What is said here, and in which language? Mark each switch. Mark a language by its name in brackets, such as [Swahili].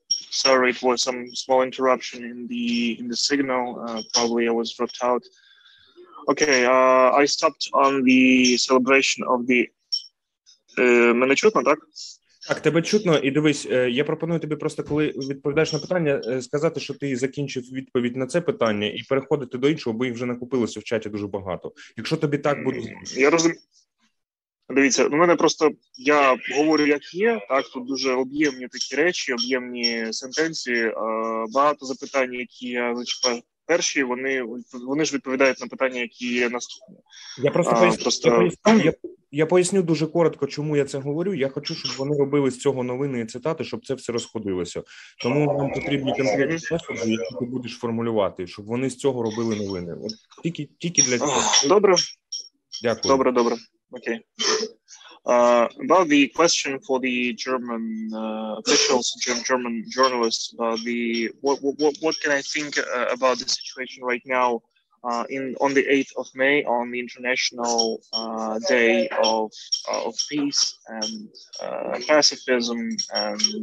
[English] Sorry, it was some small interruption in the signal. Probably I was dropped out. Okay, I stopped on the celebration of the... [Ukrainian] Мене чутно, так? Так, тебе чутно. І дивись, я пропоную тобі просто, коли відповідаєш на питання, сказати, що ти закінчив відповідь на це питання і переходити до іншого, бо їх вже накопилося в чаті дуже багато. Якщо тобі так буде... Я розумію. Дивіться, у мене просто, я говорю як є, так, тут дуже об'ємні такі речі, об'ємні сентенції, багато запитань, які я зачіпаю перші, вони ж відповідають на питання, які є наступні. Я просто поясню, Я поясню дуже коротко, чому я це говорю. Я хочу, щоб вони робили з цього новини і цитати, щоб це все розходилося. Тому нам потрібні конкретні меседжі, які ти будеш формулювати, щоб вони з цього робили новини. От тільки для цього. Добре. Дякую. Добре. Окей. [English] About the question for the German officials, German journalists, about the what can I think about the situation right now on the 8th of May, on the International Day of Peace and Pacifism, and